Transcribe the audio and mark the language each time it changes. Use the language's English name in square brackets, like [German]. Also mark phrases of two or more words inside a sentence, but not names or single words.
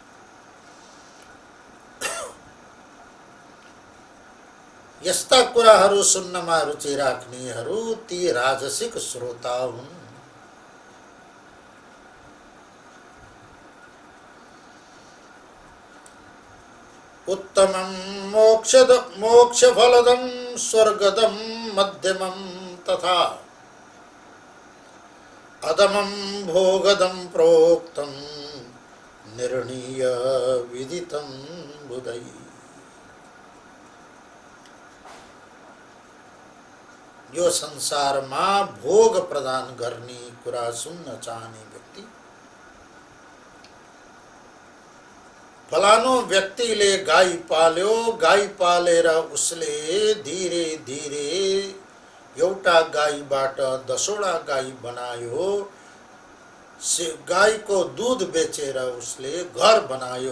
[Nepali] यस्ता कुराहरू सुन्नमा रुचि राख्नेहरू ती राजसिक श्रोता हुन्। [Sanskrit] उत्तमं मोक्षफलदं स्वर्गदं मध्यमं तथा अधमं भोगदं प्रोक्तं निर्णीय विदितं बुधै। [Nepali] यो संसारमा भोग प्रदान गर्ने कुरा सुन्न चाहने व्यक्ति फलानो व्यक्तिले गाई पाल्यो, गाई पालेर उसले [Hindi] धीरे धीरे [Nepali] एउटा गाईबाट 10वटा गाई बनायो, गाईको दूध बेचेर उसले घर बनायो।